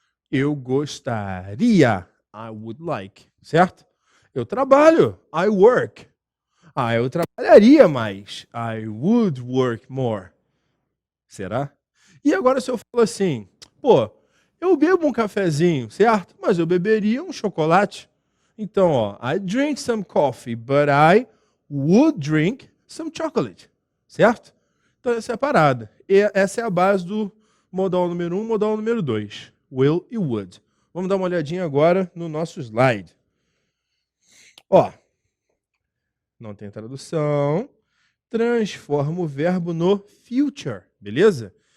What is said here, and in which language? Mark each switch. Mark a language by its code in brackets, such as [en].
[pt] Eu gostaria, [en] I would like, [pt] certo? Eu trabalho, [en] I work. [pt] Eu trabalharia mais, [en] I would work more. [pt] Será? E agora se eu falo assim, eu bebo um cafezinho, certo? Mas eu beberia um chocolate. Então, [en] I drink some coffee, but I would drink some chocolate, [pt] certo? Então essa é a parada. E essa é a base do modal número 1, modal número 2. Will e would. Vamos dar uma olhadinha agora no nosso slide. Não tem tradução. Transforma o verbo no future, beleza?